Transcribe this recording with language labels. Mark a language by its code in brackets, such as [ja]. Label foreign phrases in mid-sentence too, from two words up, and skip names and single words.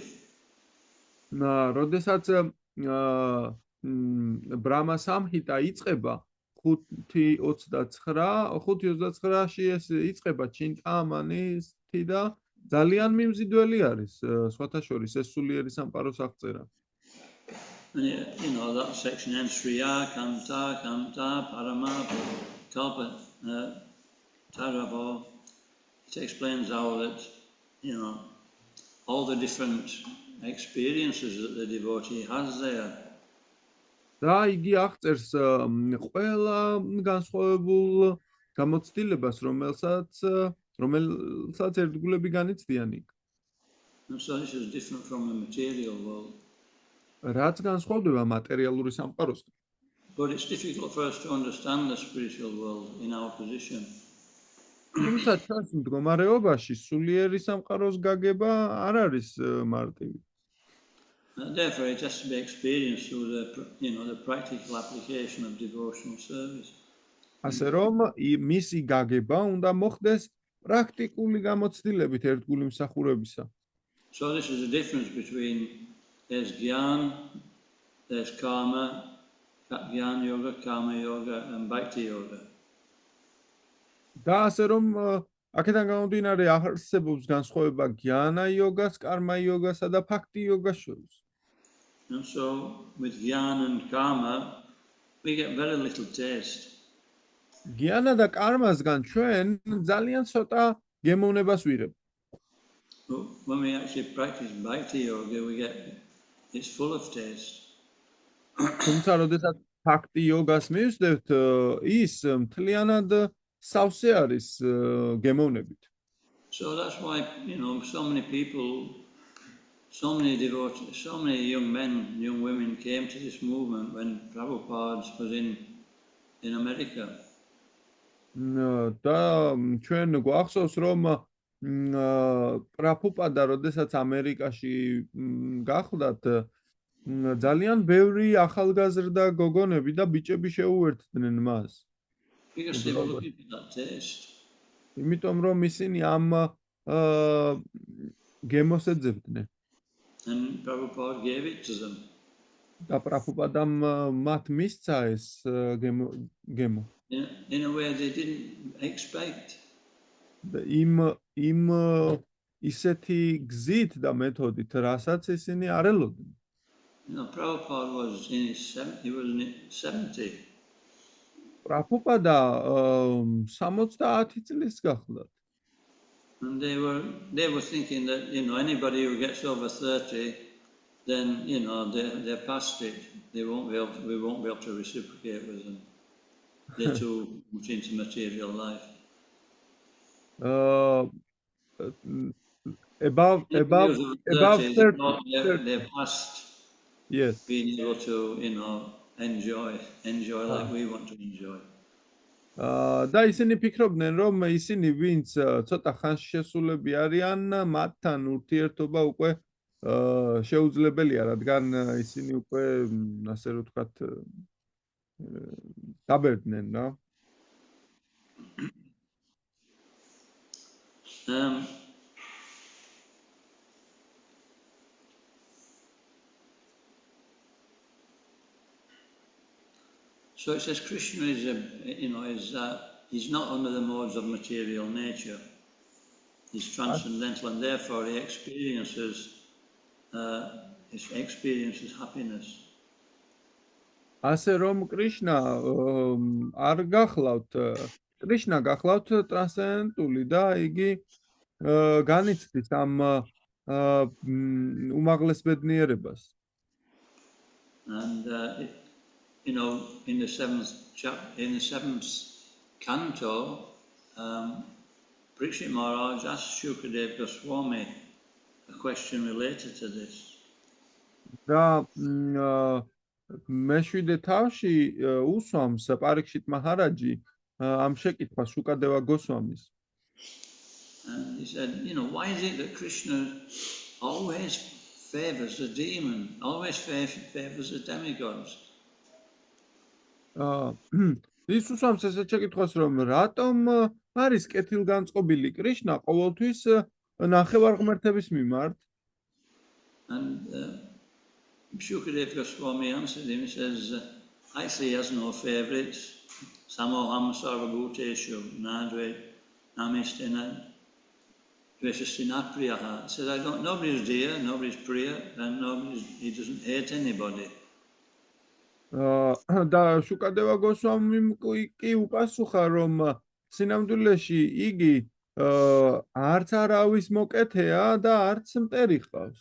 [ka] როდესაც ბრამა სამჰიტა იწყება 5:29-ში ეს იწყება ჩინტამანისტი და ძალიან მიმზიდველი არის სხვათა შორის ეს სულიერი სამყაროს აღწერა. [en] And that section ends [sa] श्रियः, कान्ताः, परम, कल्प, तरवो. [en] It explains how that, all the different experiences that the devotee has there. [ka] და იგი აღწერს ყველა განსხვავებულ გამოცდილებას, რომელსაც ერთგულები განიცდიან იქ. [en] And so this is different from the material world. [ka] რაც განსხვავდება მატერიალური სამყაროსგან. [en] But it's difficult for us to understand the spiritual world in our position. [ka] თუმცა ჩვენს მდგომარეობაში სულიერი სამყაროს გაგება არ არის მარტივი. [en] Therefore, it has to be experienced through the practical application of devotional service. [ka] ასე რომ მისი გაგება უნდა მოხდეს პრაქტიკული გამოცდილებით ერთგული მსახურებისა. [en] So this is the difference between there's Gyan, there's Karma, Gyan Yoga, Karma Yoga, and Bhakti Yoga. [ka] და ასე რომ აქედან გამომდინარე არსებობს განსხვავება გიანა იოგას, კარმა იოგასა და ბhakti იოგას შორის. [en] And so with Gyan and Karma, we get very little taste. [ka] გიანა და კარმასგან ჩვენ ძალიან ცოტა გემოვნებას ვიღებ. [en] But when we actually practice Bhakti Yoga, it's full of taste. [ka] თუმცა როდესაც bhakti იოგას მივსდევთ, ის მთლიანად სავსე არის გემოვნებით. [en] So that's why, so many people, so many devotees, so many young men, young women came to this movement when Prabhupada was in America. [ka] და ჩვენ გვახსოვს რომ პრაბჰუპადა როდესაც ამერიკაში გახლდათ ძალიან ბევრი ახალგაზრდა გოგონები და ბიჭები შეუერთდნენ მას. [en] Because they were looking for that taste. [ka] იმიტომ რომ ისინი ამ გემოს ეძებდნენ. [en] And Prabhupada gave it to them. [ka] და პრაბჰუპადამ მათ მისცა ეს გემო. [en] In a way they didn't expect. [ka] იმ ისეთი გზით და მეთოდით, რასაც ისინი არ ელოდნენ. [en] Prabhupada was in his 70. [ka] პრაფუპადა 70 წლის გახლდათ. [en] And they were thinking that, anybody who gets over 30, then, they're past it. We won't be able to reciprocate with them. They're too much into material life. Above Individuals of 30, 30. they're past Yes. being able to, enjoy like we want to enjoy. [ka] და ისინი ფიქრობდნენ, რომ ისინი, ვინც ცოტა ხანში შესულები არიან, მათთან ურთიერთობა უკვე შეუძლებელია, რადგან ისინი უკვე, ასე რომ ვთქვათ, დაბერდნენ რა. [en] So it says Krishna he's not under the modes of material nature. He's transcendental, and therefore he experiences happiness. [ka] ასე რომ კრიშნა არ გახლავთ, კრიშნა გახლავთ ტრანსცენდენტული და იგი განიცდის ამ უმაღლეს ბედნიერებას. [en] And in the seventh canto, Parikshit Maharaj asked Shukadeva Goswami a question related to this. [ka] და მეშვიდე თავში უსვამს პარიქშიტ მაჰარაჯი ამ შეკითხვას შუკადევა გოსვამის. [en] And he said, why is it that Krishna always favors the demon, always favors the demigods? [ka] ის უსვამს ესეთ შეკითხვას, რომ რატომ არის კეთილგანწყობილი კრიშნა ყოველთვის ნახევარღმერთების მიმართ? [en] And Shukadeva Goswami answered him. He says, actually he has no favorites. [sa] समोऽहं सर्वभूतेषु नद्वे नमिस्तेन द्वेषस्तिनत् प्रियः. [en] He says, nobody's dear, nobody's priya, and he doesn't hate anybody. [ka] და შუკადევა გოსვამიმ კი უპასუხა, რომ სინამდვილეში იგი არც არავის მოკეთეა და არც მტერი ყავს.